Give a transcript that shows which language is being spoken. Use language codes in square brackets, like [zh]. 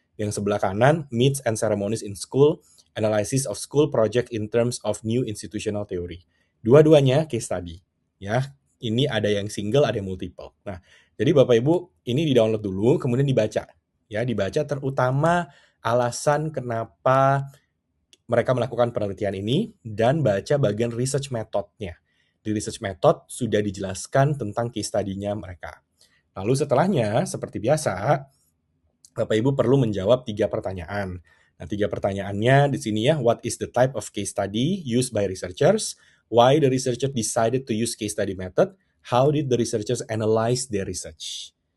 [id] Yang sebelah kanan, [en] Myths and Ceremonies in School, Analysis of School Project in Terms of New Institutional Theory. [id] Dua-duanya case study, ya. Ini ada yang single, ada yang multiple. Nah, jadi Bapak Ibu ini di-download dulu, kemudian dibaca. Ya, dibaca terutama alasan kenapa mereka melakukan penelitian ini dan baca bagian research methodnya. Di research method sudah dijelaskan tentang case study-nya mereka. Lalu setelahnya, seperti biasa, Bapak Ibu perlu menjawab 3 pertanyaan. Nah, 3 pertanyaannya di sini ya, [en] what is the type of case study used by researchers? Why the researcher decided to use case study method? How did the researchers analyze their research?